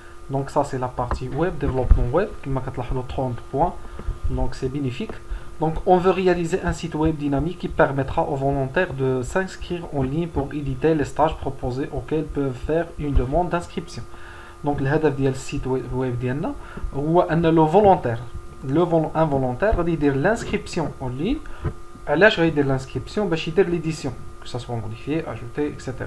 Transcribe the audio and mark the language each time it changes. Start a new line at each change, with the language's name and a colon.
French: Donc ça c'est la partie web, développement web qui m'a 30 points, donc c'est bénéfique. Donc on veut réaliser un site web dynamique qui permettra aux volontaires de s'inscrire en ligne pour éditer les stages proposés auxquels peuvent faire une demande d'inscription.
Arabic: Donc الهدف ديال السيت web ديالنا هو ان لو فولونتير un volontaire غادي يدير l'inscription en ligne. علاش غيدير l'inscription؟ باش يدير l'édition, que ça soit modifié, ajouté, etc.